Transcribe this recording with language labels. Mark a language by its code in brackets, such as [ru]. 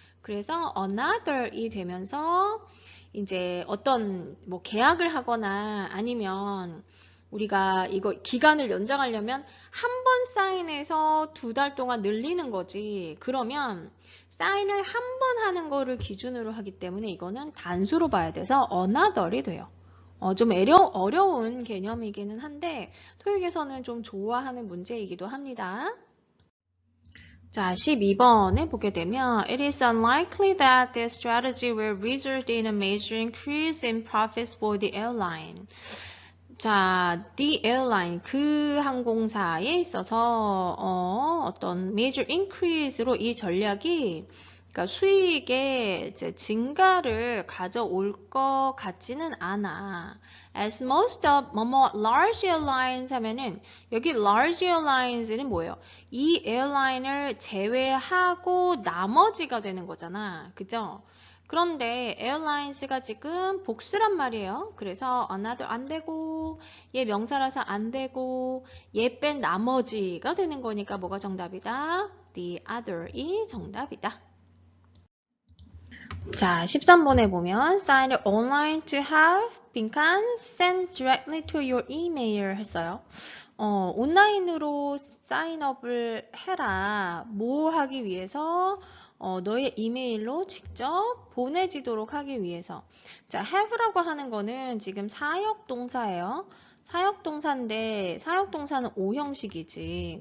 [ko] 그래서 another이 되면서 이제 어떤 뭐 계약을 하거나 아니면 우리가 이거 기간을 연장하려면 한 번 사인해서 2달 동안 늘리는 거지. 그러면 사인을 한 번 하는 거를 기준으로 하기 때문에 이거는 단수로 봐야 돼서 another이 돼요. 좀 어려운 개념이기는 한데 토익에서는 좀 좋아하는 문제이기도 합니다. 자, 12번에 보게 되면 [en] It is unlikely that this strategy will result in a major increase in profits for the airline. [ko] 자, the airline, 그 항공사에 있어서 어떤 major increase로 이 전략이 그러니까 수익의 이제 증가를 가져올 것 같지는 않아. [en] As most of 뭐뭐 large airlines [ko] 하면은 여기 [en] large airlines는 [ko] 뭐예요? 이 에어라인을 제외하고 나머지가 되는 거잖아. 그죠? 그런데 airlines가 지금 복수란 말이에요. 그래서 another 안 되고 얘 명사라서 안 되고 얘 뺀 나머지가 되는 거니까 뭐가 정답이다? The other이 정답이다. 자, 13번에 보면 [en] sign up online to have 빈칸 send directly to your email [ko] 했어요. 온라인으로 사인업을 해라. 뭐 하기 위해서? 너의 이메일로 직접 보내지도록 하기 위해서. 자, have라고 하는 거는 지금 사역동사예요. 사역동사인데 사역동사는 오형식이지.